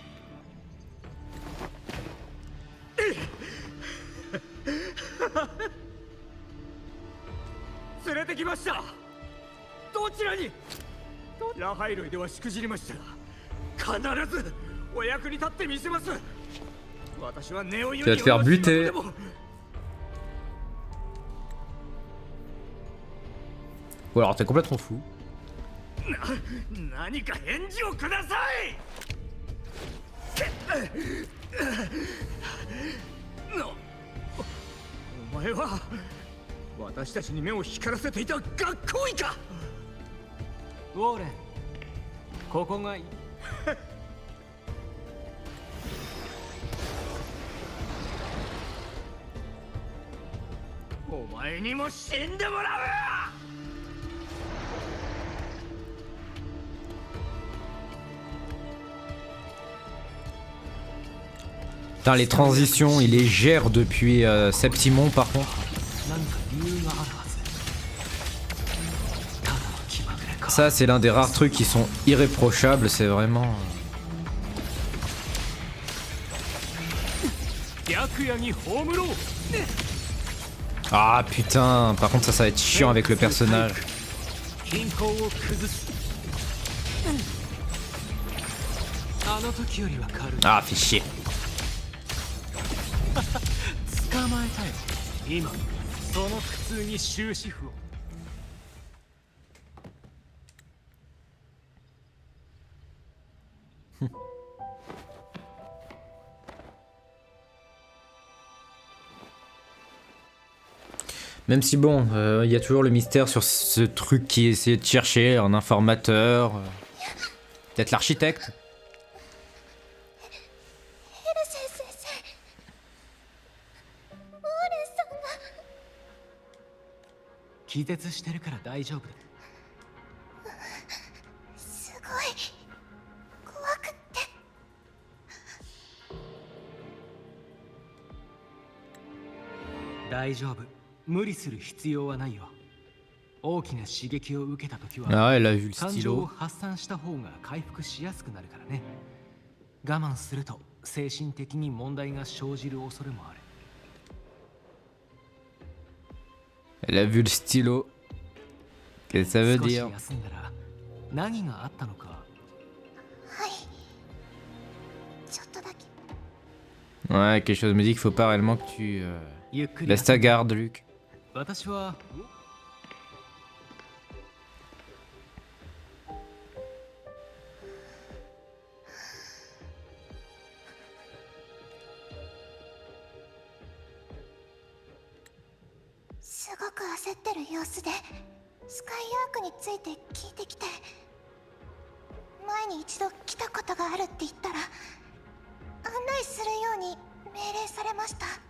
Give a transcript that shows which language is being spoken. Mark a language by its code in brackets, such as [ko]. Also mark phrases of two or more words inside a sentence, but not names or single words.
[ja] 連れてきました。どちらに？ラハイルイではしくじりましたが、必ずお役に立ってみせます。私はネオユニオンの仕事でも。 [fr] Ou alors t'es complètement fou. [ja] 何か返事をください。お前は私たちに目を光らせていた学校医か。ウォーレン、ここがいい。お前にも死んでもらう。 [fr] Putain, les transitions, il les gère depuis Septimon par contre. [ja] 何か理由があるはず。ただの気まぐれか。 [fr] Ça, c'est l'un des rares trucs qui sont irréprochables, c'est vraiment. [ja] 白夜に葬ろう。 [fr] Ah putain, par contre, ça va être chiant avec le personnage. [ja] 均衡を崩す。あの時よりは軽い。 [fr] Ah, fait chier. [ja] 捕まえたよ。今その苦痛に終止符を。 [fr] Même si bon, il y a toujours le mystère sur ce truc qui essayait de chercher un informateur. Peut-être l'architecte. [ja] ヘルセン先生、ウォーレンさんが。気絶してるから大丈夫だ。すごい怖くって。大丈夫。無理する必要はないよ。大きな刺激を受けた時は [fr] Ah, elle a vu le [ja] 感情を [fr] stylo. [ja] 発散した方が回復しやすくなるからね。我慢すると精神的に問題が生じる恐れもある。 [fr] Elle a vu le stylo. Qu'est-ce que ça veut [ja] 少し [fr] dire? [ja] 休んだら何があったのか。はい、ちょっとだけ。 [fr] Ouais, quelque chose me dit qu'il faut pas réellement que tu [ja] ゆっくり [fr] baisses ta garde, Luc. [ja] 私はすごく焦ってる様子でスカイアークについて聞いてきて、前に一度来たことがあるって言ったら案内するように命令されました。